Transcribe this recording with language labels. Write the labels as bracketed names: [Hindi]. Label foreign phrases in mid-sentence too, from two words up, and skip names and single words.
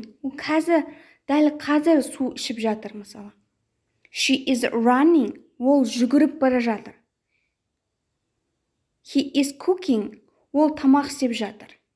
[Kazakh] Ол дәл қазір су ішіп жатыр, мысалы. [English] She is running. [Kazakh] Ол жүгіріп бара жатыр. [English] He is cooking. [Kazakh] Ол тамақ істеп жатыр.